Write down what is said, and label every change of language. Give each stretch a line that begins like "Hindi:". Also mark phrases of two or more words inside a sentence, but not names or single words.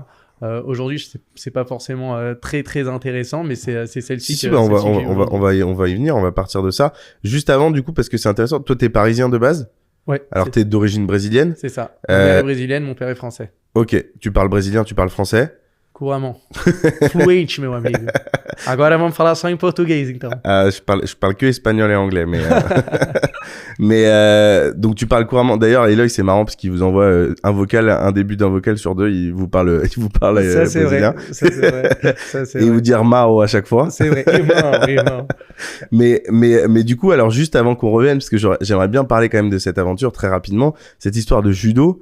French: Aujourd'hui, c'est pas forcément très très intéressant, mais c'est celle-ci. si, bah, on va y venir. On va partir de ça. Juste avant, du coup, parce que c'est intéressant. Toi, t'es parisien de base. Ouais. Alors, t'es d'origine brésilienne. C'est ça. Ma mère est brésilienne, mon père est français. Ok, tu parles brésilien, tu parles français. Couramment.
Portuguese: Fluente, meu amigo. Agora vamos falar só em português, então.
French: Je parle que espagnol et anglais, mais donc tu parles couramment. D'ailleurs, Eloy, c'est marrant parce qu'il vous envoie un début d'un vocal sur deux. Il vous parle Ça, c'est brésilien. vrai. Ça, c'est vrai. Ça, c'est Et il vrai. vous dire Mao à chaque fois. C'est vrai. Irmão. Mais du coup, alors juste avant qu'on revienne, parce que j'aimerais bien parler quand même de cette aventure très rapidement, cette histoire de judo.